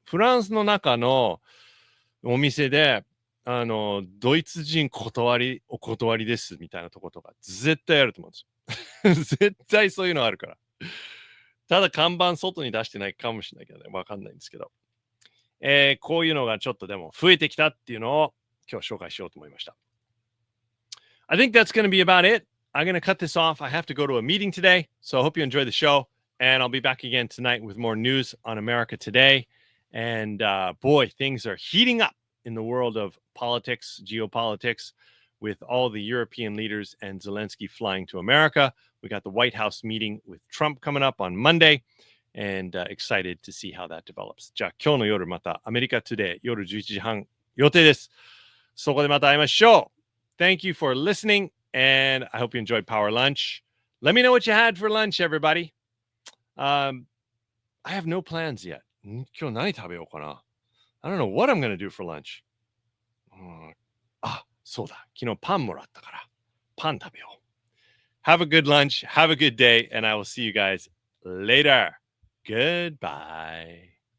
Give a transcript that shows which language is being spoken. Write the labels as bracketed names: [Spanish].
[Japanese] フランスの中のお店で、ドイツ人お断りですみたいなとことか絶対あると思うんですよ。絶対そういうのあるから。ただ看板外に出してないかもしれないけどね、わかんないんですけど。こういうのがちょっとでも増えてきたっていうのを今日紹介しようと思いました。 [English] I think that's going to be about it. I'm going to cut this off. I have to go to a meeting today. So I hope you enjoy the show. And I'll be back again tonight with more news on America today. And boy, things are heating up in the world of politics, geopolitics, with all the European leaders and Zelensky flying to America. We got the White House meeting with Trump coming up on Monday. And excited to see how that develops. [Japanese] じゃあ今日の夜またアメリカトゥデイ夜11時半予定です。そこでまた会いましょう。 [English] Thank you for listening, and I hope you enjoyed Power Lunch. Let me know what you had for lunch, everybody. I have no plans yet. [Japanese] 今日何食べようかな? [English] I don't know what I'm going to do for lunch. [Japanese] そうだ。昨日パンもらったから、パン食べよう。 [English] Have a good lunch, have a good day, and I will see you guys later. Goodbye.